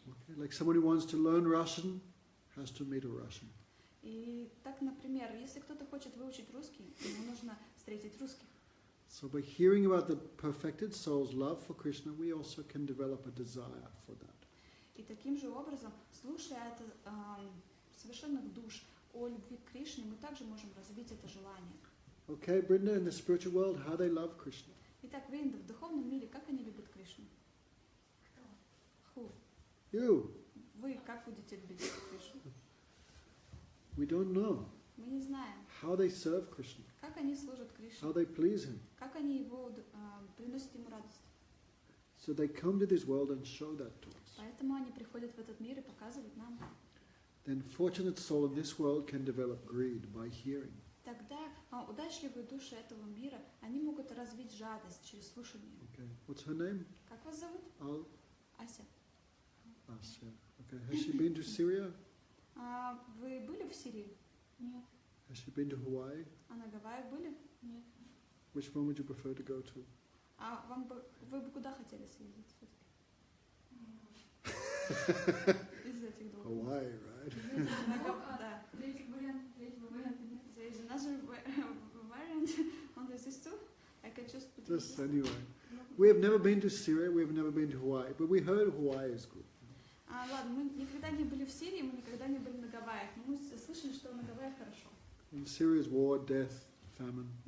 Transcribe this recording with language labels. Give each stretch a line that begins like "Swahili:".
English: Okay, like someone who wants to learn Russian has to meet a Russian.
Russian: И так, например, если кто-то хочет выучить русский, ему нужно встретить русских.
English: So by hearing about the perfected soul's love for Krishna, we also can develop a desire for that.
Russian: И таким же образом, слушая от совершенных душ о любви к Кришне, мы также можем развить это желание.
English: Okay, Brinda, in the spiritual world, how they love Krishna.
Russian: Итак, Вринда, в духовном мире, как они любят Кришну?
English: Who? You.
Russian: Вы как будете любить Кришну?
English: We don't know
Russian: Мы не знаем,
English: how they serve Krishna,
Russian: как они служат Кришне,
English: how they please him.
Russian: как они его приносят ему радость.
English: So they come to this world and show that to us.
Russian: Поэтому они приходят в этот мир и показывают нам.
English: Then fortunate soul in this world can develop greed by hearing.
Russian: Тогда удачливые души этого мира, они могут развить жадность через слушание.
English: Okay, what's her name?
Russian: Как вас зовут? Ася.
English: Asya. Okay, has she been to Syria?
Russian: Вы были в Сирии? Нет.
English: Has she been to Hawaii?
Russian: А на Гавайях были? Нет.
English: Which one would you prefer to go to?
Russian: А вы бы куда хотели съездить все-таки? Из этих двух.
English: Hawaii, right?
Russian: Да. Третьего варианта нет.
English: There is another variant on this is too. I can just put Just this. anyway. We have never been to Syria, we have never been to Hawaii, but we heard Hawaii is good.
Russian: Ладно, мы никогда не были в Сирии, мы никогда не были на Гавайях, но мы слышали, что на Гавайях хорошо.
English: In Syria is war, death, famine.